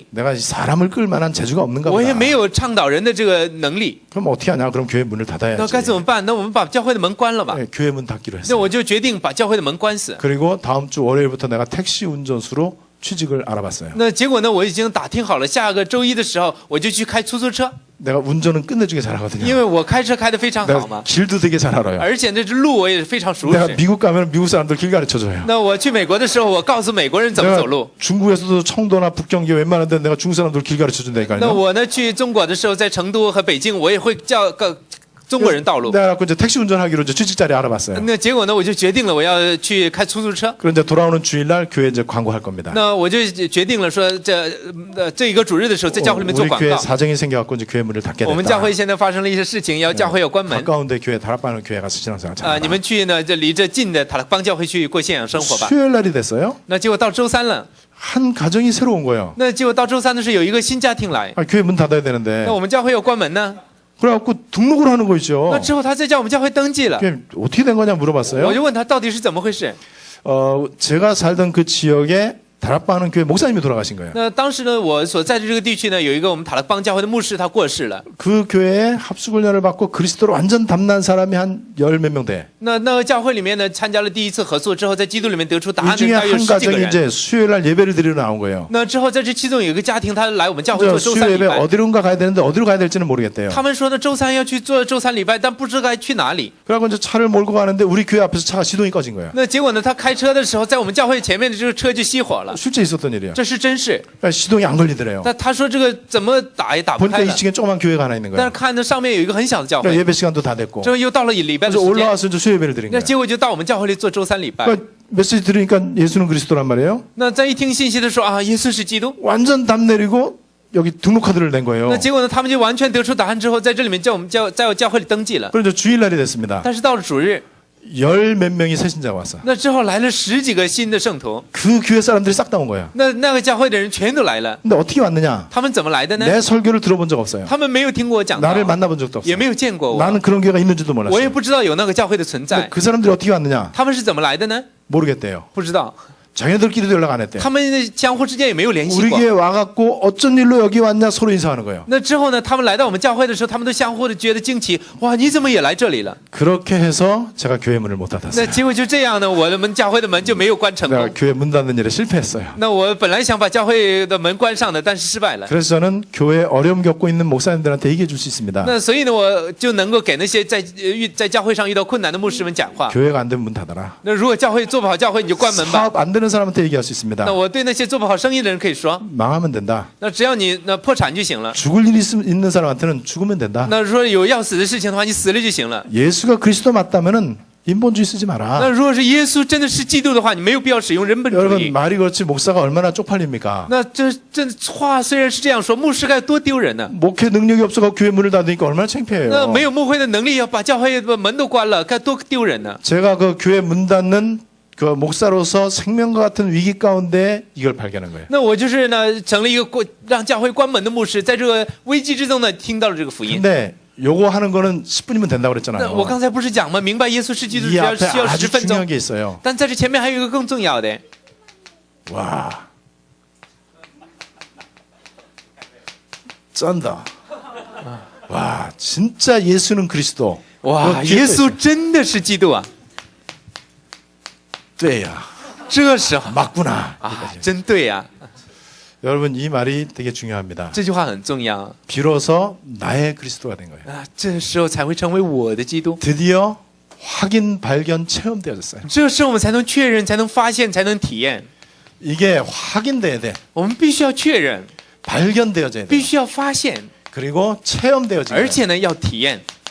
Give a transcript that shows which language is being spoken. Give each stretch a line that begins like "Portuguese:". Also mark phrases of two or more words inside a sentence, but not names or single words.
Korean: 내가 사람을 끌 만한 재주가 없는가
Chinese: 我
Korean: 보다.
Chinese: 也没有倡导人的这个能力。
Korean: 그럼 어떻게 하냐? 그럼 교회 문을
Chinese: 那
Korean: 닫아야지.
Chinese: 该怎么办？那我们把教会的门关了吧。
Korean: 네, 교회 문 닫기로
Chinese: 那
Korean: 했어요.
Chinese: 我就决定把教会的门关死。
Korean: 그리고 다음 주 월요일부터 내가 택시 운전수로 취직을 알아봤어요.
Chinese: 那结果呢？我已经打听好了，下个周一的时候我就去开出租车，
Korean: 내가 운전은 끝내주게
Chinese: 因
Korean: 잘하거든요.
Chinese: 为我开车开得非常好
Korean: 내가
Chinese: 嘛，
Korean: 길도 되게 잘 알아요.
Chinese: 而且这路我也非常熟
Korean: 내가
Chinese: 悉。
Korean: 미국 가면 미국 사람들 길 가르쳐줘요.
Chinese: 那我去美国的时候，我告诉美国人怎么
Korean: 내가
Chinese: 走路。
Korean: 중국에서도 청도나 북경기 웬만한 데 내가 중국 사람들 길 가르쳐준다니까요.
Chinese: 那我呢去中国的时候，在成都和北京，我也会教个中国人道路。
Korean: 내가 갖고 이제 택시 운전하기로 이제 취직 자리 알아봤어요.
Chinese: 那结果呢，我就决定了我要去开出租车。
Korean: 그럼 이제 돌아오는 주일날 교회 이제 광고할 겁니다.
Chinese: 那我就决定了说，这一个主日的时候，在教会里面做
Korean: 우리
Chinese: 广
Korean: 교회
Chinese: 告。
Korean: 사정이 생겨갖고 이제 교회 문을 닫게
Chinese: 我们教
Korean: 됐다.
Chinese: 会现在发生了一些事情，要教会要关门。
Korean: 가까운데 교회 다락방을 교회 가서 신앙생활 啊、 잘.
Chinese: 你们去呢，这离这近的塔勒邦教会去过信仰生活吧。
Korean: 수요일 날이 됐어요.
Chinese: 那结果到周三了，
Korean: 한 가정이 새로 온 거예요.
Chinese: 那结果到周三的时候有一个新家庭来，
Korean: 아, 교회 문 닫아야 되는데.
Chinese: 那我们教会要关门呢。
Korean: 그래갖고 등록을 하는 거 있죠.
Chinese: 那之后他再叫我们教会登记了，
Korean: 그게 어떻게 된 거냐
Chinese: 我
Korean: 물어봤어요.
Chinese: 就问他到底是怎么回事。
Korean: 제가 살던 그 지역에 다락방하는 교회 목사님이 돌아가신 거예요.
Chinese: 那当时呢，我所在的这个地区呢，有一个我们塔勒邦教会的牧师，他过世了。
Korean: 그 교회에 합숙훈련을 받고 그리스도로 완전 담난 사람이 한 열 몇 명 돼.
Chinese: 那个教会里面呢，参加了第一次合作之后，在基督里面得出答
Korean: 이
Chinese: 案的
Korean: 중에
Chinese: 大约
Korean: 한
Chinese: 10几个
Korean: 가정이
Chinese: 人。
Korean: 이제 수요일 날 예배를 드리러 나온 거예요.
Chinese: 那之后在这其中有一个家庭，他来我们教会
Korean: 그래서
Chinese: 做周
Korean: 수요
Chinese: 三礼
Korean: 예배
Chinese: 拜。
Korean: 어디론가 가야 되는데 어디로 가야 될지는 모르겠대요.
Chinese: 他们说呢，周三要去做周三礼拜，但不知道该去哪里。
Korean: 그래갖고 이제 차를 몰고 가는데 우리 교회 앞에서 차가 시동이 꺼진 거예요.
Chinese: 那结果呢，他开车的时候，在我们教会前面的这个车就熄火了，
Korean: 실제 있었던 일이에요.
Chinese: 这是真事。
Korean: 그러니까 시동이 안 걸리더래요.
Chinese: 那他说这个怎么打也打不
Korean: 보니까
Chinese: 开了，
Korean: 2층에 조그만 교회가 하나 있는
Chinese: 但是
Korean: 거예요.
Chinese: 看那上面有一个很小的教
Korean: 그러니까
Chinese: 会，
Korean: 예배 시간도 다 됐고.
Chinese: 之后又到了礼拜的
Korean: 그래서
Chinese: 时间，
Korean: 올라와서 이제 수요 예배를 드린
Chinese: 那
Korean: 거예요.
Chinese: 结果就到我们教会里做周三礼拜。
Korean: 그러니까 메시지 들으니까 예수는 그리스도란 말이에요.
Chinese: 那在一听信息的时候啊，耶稣是基督。
Korean: 완전 담 내리고 여기 등록 카드를 낸 거예요.
Chinese: 那结果呢，他们就完全得出答案之后，在这里面叫我们在我教会里登记了。
Korean: 그래서 주일날이 됐습니다.
Chinese: 但是到了主日，
Korean: 열 몇 명이 새신자가 왔어.
Chinese: 那之后来了10几个新的圣徒，
Korean: 그 교회 사람들이 싹 다 온 거예요.
Chinese: 那个教会的人全都来了。
Korean: 근데 어떻게 왔느냐?
Chinese: 他们怎么来的呢？
Korean: 내 설교를 들어본 적 없어요.
Chinese: 他们没有听过我讲道，
Korean: 나를 만나본 적도
Chinese: 也
Korean: 없어요.
Chinese: 没有见过我，
Korean: 나는 그런 교회가 있는지도
Chinese: 我也
Korean: 몰랐어요.
Chinese: 不知道有那个教会的存
Korean: 근데
Chinese: 在。
Korean: 그 사람들이 어떻게 왔느냐?
Chinese: 他们是怎么来的呢？
Korean: 모르겠대요.
Chinese: 不知道，
Korean: 자기들끼리도 연락 안 했대요.
Chinese: 他们相互之间也没有联系
Korean: 우리
Chinese: 过。
Korean: 교회 와갖고 어쩐 일로 여기 왔냐 서로 인사하는 거예요.
Chinese: 那之后呢，他们来到我们教会的时候，他们都相互的觉得惊奇，哇，你怎么也来这里了？
Korean: 그렇게 해서 제가 교회 문을 못
Chinese: 那
Korean: 닫았어요.
Chinese: 结果就这样呢，我们教会的门就没有关成
Korean: 내가
Chinese: 功。
Korean: 교회 문 닫는 일에 실패했어요.
Chinese: 那我本来想把教会的门关上的，但是失败了。
Korean: 그래서 저는 교회에 어려움 겪고 있는 목사님들한테 얘기해 줄 수 있습니다.
Chinese: 那所以呢，我就能够给那些在教会上遇到困难的牧师们讲话。
Korean: 교회가 안 되면 문 닫아라.
Chinese: 那如果教会做不好教会，你就关门吧。
Korean: 사업 안 되는 사람한테 얘기할 수 있습니다.
Chinese: 那我对那些做不好生意的人可以说，
Korean: 망하면 된다.
Chinese: 那只要你那破产就行了。
Korean: 죽을 일이 있는 사람한테는 죽으면 된다.
Chinese: 那如果有要死的事情的话，你死了就行了。
Korean: 예수가 그리스도 맞다면은 인본주의 쓰지
Chinese: 那
Korean: 마라.
Chinese: 如果是耶稣真的是基督的话，你没有必要使用人本主
Korean: 여러분
Chinese: 义。
Korean: 말이 그렇지 목사가 얼마나 쪽팔립니까?
Chinese: 那这话虽然是这样说，牧师该多丢人呢。
Korean: 목회 능력이 없어서 교회 문을 닫으니까 얼마나
Chinese: 那
Korean: 창피해요.
Chinese: 没有牧会的能力，要把教会的门都关了，该多丢人呢。
Korean: 제가 그 교회 문 닫는 그 목사로서 생명과 같은 위기 가운데 이걸 발견한 거예요.
Chinese: 那我就是呢，成了一个让教会关门的牧师，在这个危机之中呢，听到了这个福音。
Korean: 근데 요거 하는 거는 10분이면 된다고
Chinese: 那
Korean: 그랬잖아요.
Chinese: 我刚才不是讲吗？明白耶稣是基督，
Korean: 이
Chinese: 只要
Korean: 앞에
Chinese: 需要
Korean: 아주
Chinese: 10分
Korean: 중요한
Chinese: 钟。
Korean: 게 있어요.
Chinese: 但在这前面还有一个更重要的，
Korean: 와. 쩐다. 와, 진짜 예수는 그리스도.
Chinese: 哇，
Korean: 그 뒤에
Chinese: 耶
Korean: 또
Chinese: 稣
Korean: 있어요.
Chinese: 真的是基督啊！对呀. 这时候
Korean: 맞구나.
Chinese: 啊，真对呀、
Korean: 여러분 이 말이 되게 중요합니다.
Chinese: 这句话很重要
Korean: 비로소 나의 그리스도가 된 거예요.
Chinese: 啊，这时候才会成为我的基督。
Korean: 드디어 확인, 발견, 체험되어졌어요.
Chinese: 这时候我们才能确认，才能发现，才能体验。
Korean: 이게 확인돼야 돼.
Chinese: 我们必须要确认，
Korean: 발견되어져야 돼.
Chinese: 必须要发现，
Korean: 그리고 체험되어져야
Chinese: 而
Korean: 돼.
Chinese: 且呢要体验。